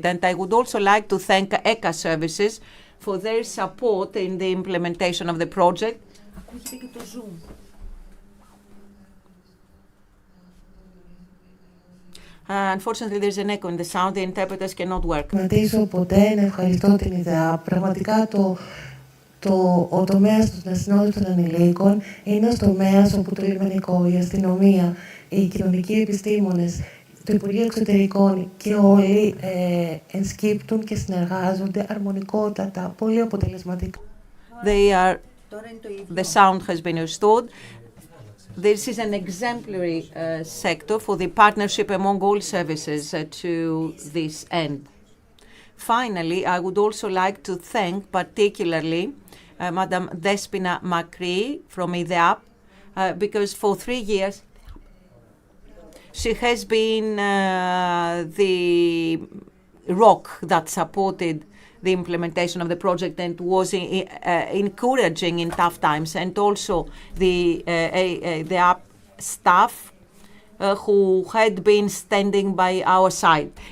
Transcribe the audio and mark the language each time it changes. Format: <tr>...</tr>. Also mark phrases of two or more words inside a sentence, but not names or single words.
<en>And I would also like to thank ECA Services for their support in the implementation of the project. Unfortunately, there's an echo in the sound. The interpreters cannot work.</en> <el>Ποτέ να ευχαριστώ την ιδέα. Πραγματικά ο τομέας των ασυνόδευτων ανηλίκων είναι ένας τομέας όπου το λιμενικό, η αστυνομία, οι κοινωνικοί επιστήμονες, το Υπουργείο Εξωτερικών και όλοι ενσκύπτουν και συνεργάζονται αρμονικότατα, πολύ αποτελεσματικά.</el> <en>The sound has been restored. This is an exemplary sector for the partnership among all services to this end. Finally, I would also like to thank particularly Madam Despina Makri from IDEAP, because for 3 years she has been the rock that supported the implementation of the project and was encouraging in tough times, and also the IDEAP staff who had been standing by our side.</en>